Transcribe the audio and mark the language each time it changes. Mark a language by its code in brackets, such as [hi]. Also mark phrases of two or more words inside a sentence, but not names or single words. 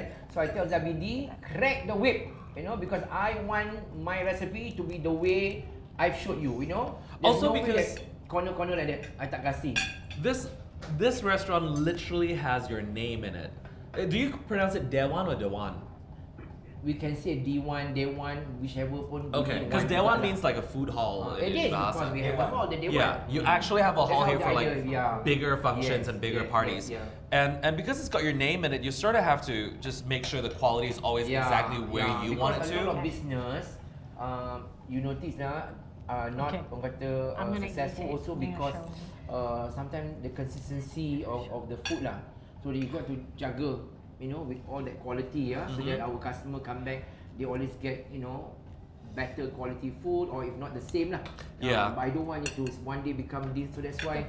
[en] So I tell Zabidi, crack the whip. You know, because I want my recipe to be the way I've showed you. You know. There's Also no way because- that corner like that, I [ms] tak kasi. [en] This restaurant literally has your name in it. Do you pronounce it De.Wan or De.Wan? we can say De.Wan, whichever pun. Okay, because De.Wan means like a food hall. It in is because Bahasa. we have a hall, the De.Wan. Yeah, you actually have a hall That's here how for the like idea, yeah. bigger functions Yes, and bigger yes, parties. yes, And because it's got your name in it, you sort of have to just make sure the quality is always exactly where you want it because a lot to. of business, you notice now, not Okay. [ms] orang kata [en] I'm gonna successful eat it. also I'm gonna because show sometimes the consistency of the food lah. So you got to jaga, with all that quality, so that our customer come back, they always get, better quality food, or if not the same lah. Yeah. But I don't want it to one day become this, so that's why